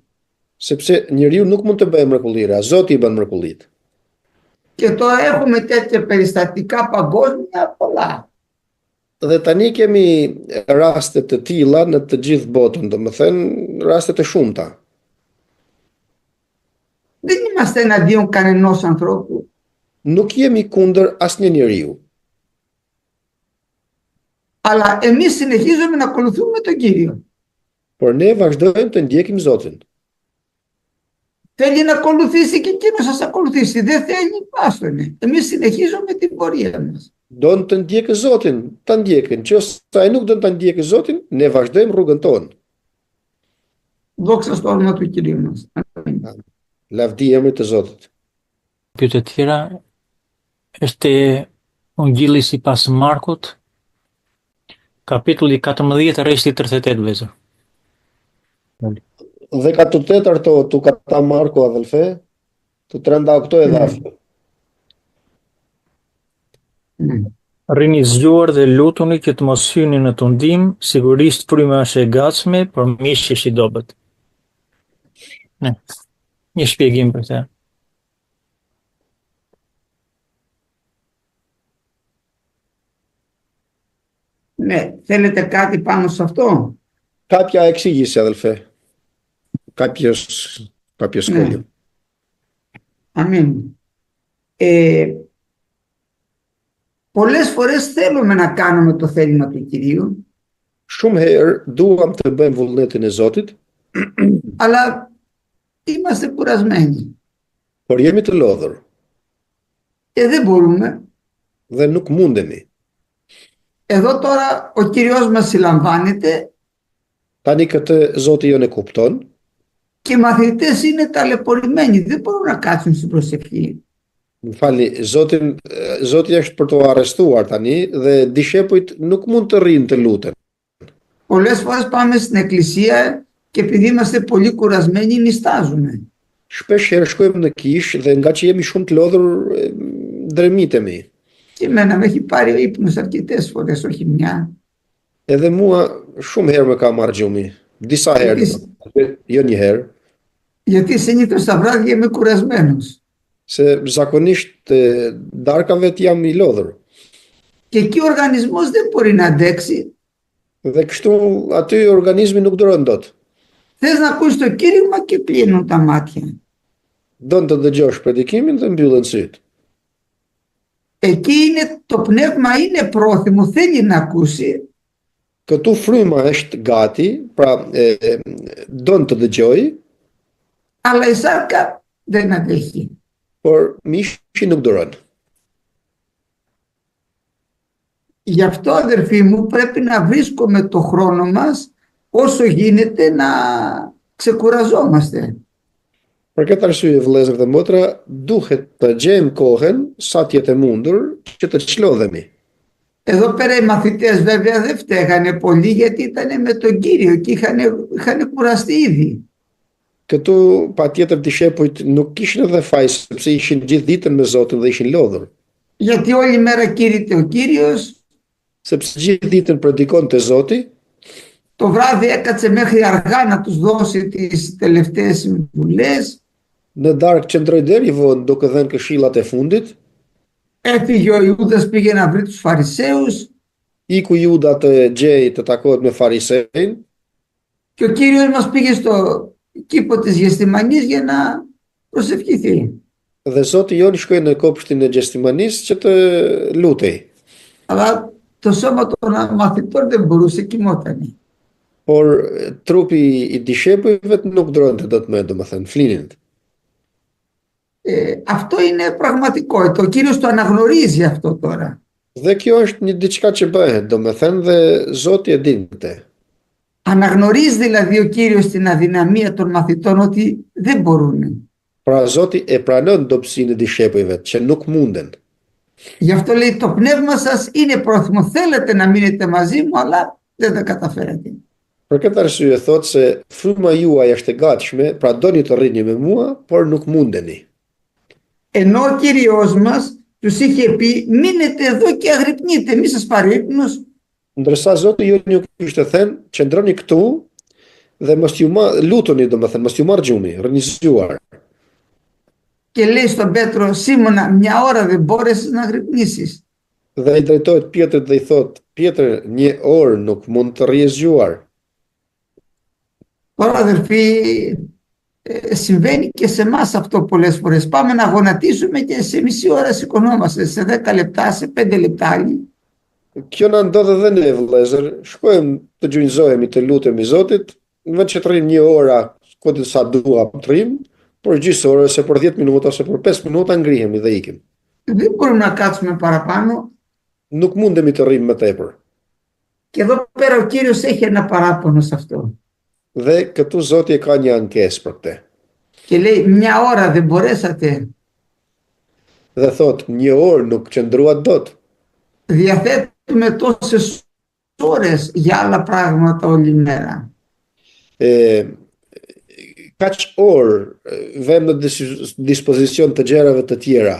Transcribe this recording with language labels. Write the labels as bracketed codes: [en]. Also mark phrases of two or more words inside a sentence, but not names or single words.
[sq] sepse njeriu nuk mund të bëjë mrekullira, Zoti i bën mrekullitë. [el] Και τώρα έχουμε τέτοια περιστατικά παγκόσμια πολλά. [sq] Dhe tani kemi raste të tilla në të gjithë botën, domethënë raste të shumta. [el] Δεν είμαστε εναντίον κανενός ανθρώπου. [sq] Nuk jemi kundër asnjë njeriu, [el] Αλλά εμείς συνεχίζουμε να ακολουθούμε τον Κύριο. [sq] por ne vazhdojmë të ndjekim Zotin. [el] Θέλει να ακολουθήσει και εκείνος σας ακολουθήσει. Δεν θέλει, πάστονε. Εμείς συνεχίζουμε την πορεία μας. [sq] Don të ndjekë Zotin, ta ndjekin. Nëse ai nuk don ta ndjekë Zotin, ne vazhdojmë rrugën tonë. [el] Δόξα στο όνομα του Κυρίου μας. Αμήν. [sq] Lavdi emrit të Zotit. Pyetje tjera është Ungjilli sipas Markut, kapitulli 14 rreshti 38 vëllezër. Dhe ka të tetërto tu kata Marko adhelfe, të 38 edhafë. Rrini zgjuar dhe lutuni që të mos hyni në tundim, sigurisht fryma është e gatshme, por mishi është i dobët. Ne. Një shpjegim për këtë. [el] Ναι, θέλετε κάτι πάνω σε αυτό? Κάποια εξήγηση αδελφέ. Κάποιο σχόλιο. Αμήν. Πολλές φορές θέλουμε να κάνουμε το θέλημα του Κυρίου. [sq] Shumë herë duam të bëjmë vullnetin e Zotit, [el] αλλά είμαστε κουρασμένοι [sq] por jemi të lodhur [el] και δεν μπορούμε. [sq] dhe nuk mundemi. [el] Εδώ τώρα ο Κύριος μας συλλαμβάνεται [sq] Tani këtë Zoti jon e kupton [el] και οι μαθητές είναι ταλαιπωρημένοι, δεν μπορούν να κάτσουν στην προσευχή. [sq] Më falni, Zoti është për të arrestuar tani dhe dishepujt nuk mund të rrinë të luten. [el] Πολλές φορές πάμε στην εκκλησία και επειδή είμαστε πολύ κουρασμένοι νηστάζουμε. [sq] Shpesh herë shkojmë në kish dhe nga që jemi shumë të lodhur, dremitemi. [el] Και εμένα με έχει πάρει ο ύπνος αρκετές φορές, όχι μια. [sq] Edhe mua shumë herë më ka marrë gjumi. Disa herë, jo një herë, [el] Γιατί συνήθως τα βράδια είμαι κουρασμένος. [sq] se zakonisht darkave jam i lodhur. [el] Και εκεί ο οργανισμός δεν μπορεί να αντέξει. [sq] Dhe kështu aty organizmi nuk duron dot. [el] Θες να ακούσεις το κήρυγμα και κλείνουν τα μάτια. [sq] Don të dëgjosh predikimin dhe mbyllen syt. [el] Εκεί είναι, το πνεύμα είναι πρόθυμο, θέλει να ακούσει, [sq] Këtu fryma është gati, pra don të dëgjoj, [el] αλλά η σάρκα δεν αντέχει. [sq] por mishi nuk duron. [el] Γι' αυτό, αδερφοί μου, πρέπει να βρίσκουμε το χρόνο μας όσο γίνεται να ξεκουραζόμαστε. [sq] Për këtë arsye, vëllezër dhe motra, duhet të gjejmë kohën sa të jetë e mundur që të çlodhemi. [el] Εδώ πέρα οι μαθητές βέβαια δεν φταίγανε πολύ γιατί ήταν με τον Κύριο και είχαν κουραστεί ήδη. [sq] Këtu patjetër dishepujt nuk kishin edhe faj sepse ishin gjithë ditën me Zotin dhe ishin lodhur. [el] Γιατί όλη μέρα κήρυτε ο Κύριος, [sq] Sepse gjithë ditën predikonte Zoti, [el] το βράδυ έκατσε μέχρι αργά να τους δώσει τις τελευταίες συμβουλές. [sq] në darkë qëndroi deri vonë duke dhënë këshillat e fundit. [el] Έφυγε ο Ιούδας, πήγε να βρει τους Φαρισαίους [sq] Iku Juda të gjej të takohet me farisejnë [el] και ο Κύριος μας πήγε στο κήπο της Γεστημανής για να προσευχηθεί. [sq] dhe Zoti jon shkoi në kopshtin e Gjestimanisë që të lutej. [el] Αλλά το σώμα των μαθητών δεν μπορούσε, κοιμότανε. [sq] Por trupi i dishepujve nuk duronte dot më, domethënë flinin. [el] Αυτό είναι πραγματικότητα. Ο Κύριος το αναγνωρίζει αυτό τώρα. [sq] Dhe kjo është një diçka që bëhet, domethënë dhe Zoti e dinte. [el] Αναγνωρίζει δηλαδή ο Κύριος την αδυναμία των μαθητών ότι δεν μπορούν. [sq] Pra Zoti e pranon dobësinë e dishepujve që nuk munden. [el] Γι' αυτό λέει το πνεύμα σας είναι πρόθυμο. Θέλετε να μείνετε μαζί μου, αλλά δεν τα καταφέρατε. [sq] Për këtë arsye thotë se fryma juaj është e gatshme, pra doni të rrini me mua, por nuk mundeni. [el] Ενώ ο Κύριος μας τους είχε πει μείνετε εδώ και αγρυπνείτε, μη σας πάρει ύπνος. [sq] Ndërsa Zoti ju nuk kishte thënë, qëndroni këtu dhe mos ju lutuni, domethënë mos ju marr gjumi, rrini zgjuar. [el] Και λέει στον Πέτρο, Σίμωνα, μια ώρα δεν μπόρεσες να αγρυπνήσεις. [sq] Dhe i drejtohet Pjetrit dhe i thotë, Pjetër, një orë nuk mund të rrihe zgjuar. [el] Τώρα αδερφοί, συμβαίνει και σε εμάς αυτό πολλές φορές. Πάμε να γονατίσουμε και σε μισή ώρα σηκωνόμαστε, σε 10 λεπτά, σε 5 λεπτά άλλοι. [sq] Kjo na ndodh edhe ne vëllezër, shkojmë të gjunjëzohemi të lutemi Zotit, në vend që të rrim një ora, kote sa dua të rrim, por gjysë ore, ose për 10 minuta, ose për 5 minuta ngrihemi dhe ikim. [el] Δεν μπορούμε να κάτσουμε παραπάνω. [sq] Nuk mundemi të rrim më tepër. [el] Και εδώ πέρα ο Κύριος έχει ένα παράπονο σε αυτό. [sq] Dhe këtu Zoti e ka një ankesë për këtë. [el] Και λέει, μια ώρα δεν μπορέσατε. [sq] Dhe thotë, një orë nuk qëndruat dot. [el] Διαθέτουμε τόσες ώρες για άλλα πράγματα όλη μέρα. [sq] Kaq orë vëm në dispozicion të gjërave të tjera.